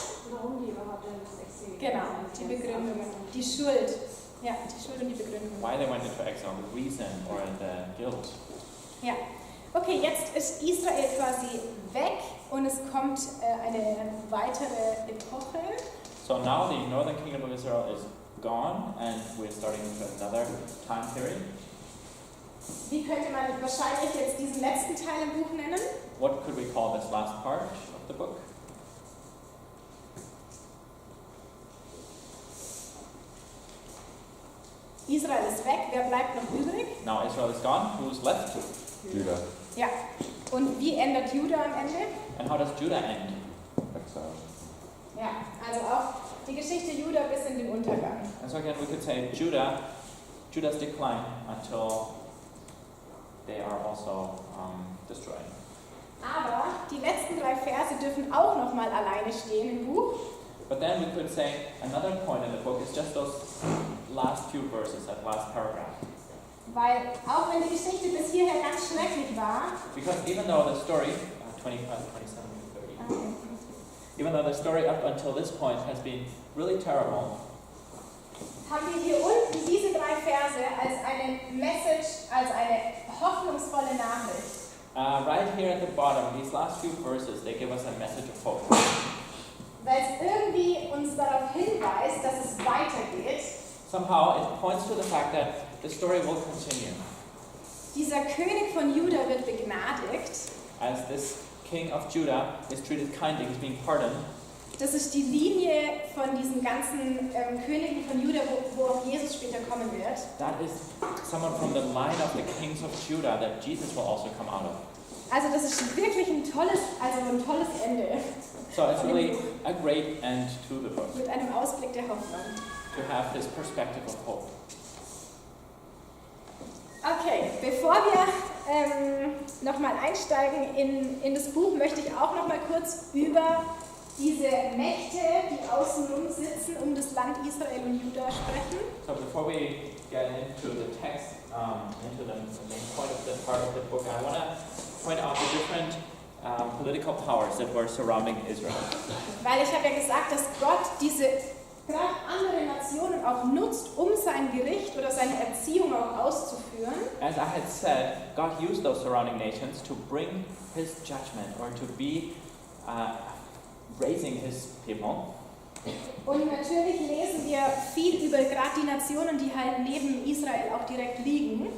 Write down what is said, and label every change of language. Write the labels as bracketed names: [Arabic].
[German] Warum die überhaupt in das Exil? Genau, die Begründungen. Die Schuld. Ja, die Schuld und die Begründung. [English] Why they went into exile, the reason or the guilt. [German] Ja. Okay, jetzt ist Israel quasi weg und es kommt eine weitere Epoche. [English] So now the northern kingdom of Israel is gone and we're starting into another time period. [German] Wie könnte man wahrscheinlich jetzt diesen letzten Teil im Buch nennen? [English] What could we call this last part of the book? [German] Israel ist weg, wer bleibt noch übrig? [English] Now Israel is gone, who's left? Judah, [German] Ja. Und wie endet Juda am Ende? [English] And how does Judah end? exile. [German] Ja, also auch die Geschichte Juda bis in den Untergang. [English] And so again we could say Judah's decline until they are also destroyed. [German] Aber die letzten 3 Verse dürfen auch nochmal alleine stehen im Buch. [English] But then we could say another point in the book is just those last few verses, that last paragraph. [German] Weil auch wenn die Geschichte bis hierher ganz schrecklich war, [English] Because even though the story, 25, 27, 30, even though the story up until this point has been really terrible, [German] haben wir hier unten diese 3 Verse als eine Message, als eine hoffnungsvolle Nachricht. [English] Right here at the bottom, these last few verses, they give us a message of hope. [German] Weil es irgendwie uns darauf hinweist, dass es weitergeht. [English] Somehow it points to the fact that the story will continue. [German] Dieser König von Juda wird begnadigt. [English] As this king of Judah is treated kindly, he's being pardoned. [German] Das ist die Linie von diesen ganzen Königen von Juda, wo auch Jesus später kommen wird. [English] That is someone from the line of the kings of Judah that Jesus will also come out of. [German] Also das ist wirklich ein tolles Ende. [English] So it's really a great end to the book, [German] Mit einem Ausblick der Hoffnung. [English] to have this perspective of hope. [German] Okay, bevor wir nochmal einsteigen in das Buch, möchte ich auch nochmal kurz über diese Mächte, die außenrum sitzen, um das Land Israel und Juda sprechen. [English] So before we get into the text, into the main point of the part of the book, I want to point out the different political powers that were surrounding Israel. [German] Weil ich habe ja gesagt, dass Gott diese gerade andere Nationen auch nutzt, um sein Gericht oder seine Erziehung auch auszuführen. [English] As I had said, God used those surrounding nations to bring his judgment or to be raising his people. [German] Und natürlich lesen wir viel über gerade die Nationen, die halt neben Israel auch direkt liegen.